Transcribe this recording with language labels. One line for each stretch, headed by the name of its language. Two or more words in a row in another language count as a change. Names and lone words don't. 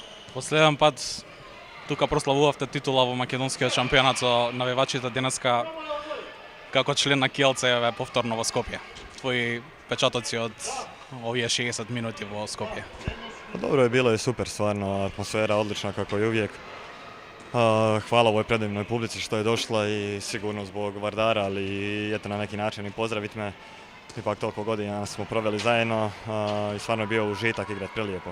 Macedonian: Последен пат тука прославувавте титула во македонскиот шампионат со навивачите денеска како член на Kielce е повторно во Скопје. Твои печатоци од овие 60 минути во Скопје.
Croatian: Pa dobro je bilo, je super stvarno, atmosfera odlična kako i uvijek. Hvala ovoj predivnoj publici što je došla i sigurno zbog Vardara, ali i eto na neki način i pozdraviti me. Ipak toliko godina smo proveli zajedno i stvarno je bio užitak igrati prelijepo.